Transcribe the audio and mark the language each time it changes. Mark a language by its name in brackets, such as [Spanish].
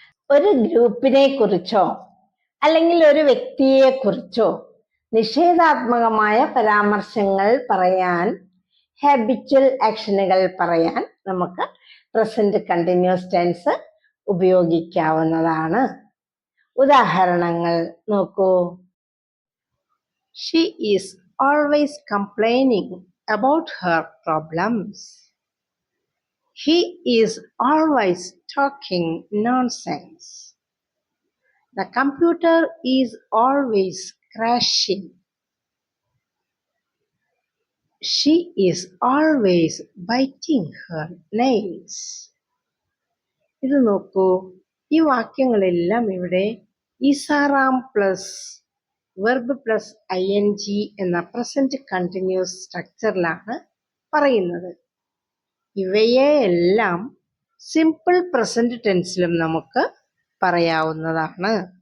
[Malayalam] ഒരു ഗ്രൂപ്പിനെ കുറിച്ചോ അല്ലെങ്കിൽ ഒരു വ്യക്തിയെ കുറിച്ചോ നിഷേധാത്മകമായ പരാമർശങ്ങൾ പറയാൻ, ഹാബിച്വൽ ആക്ഷനുകൾ പറയാൻ നമുക്ക് പ്രസന്റ് കണ്ടിന്യൂസ് ടെൻസ് ഉപയോഗിക്കാവുന്നതാണ്. ഉദാഹരണങ്ങൾ നോക്കൂ. [English] She is always complaining about her problems. He is always talking nonsense. The computer is always crashing. She is always biting her nails. [Malayalam] ഇത് നോക്കൂ. ഈ വാക്യങ്ങളെല്ലാം ഇവിടെ ഇസാറാം പ്ലസ് വെർബ് പ്ലസ് ing എന്ന പ്രസന്റ് കണ്ടിന്യൂസ് സ്ട്രക്ചറിലാണ് പറയുന്നത്. ഇവയെല്ലാം സിമ്പിൾ പ്രസന്റ് ടെൻസിലും നമുക്ക് പറയാവുന്നതാണ്.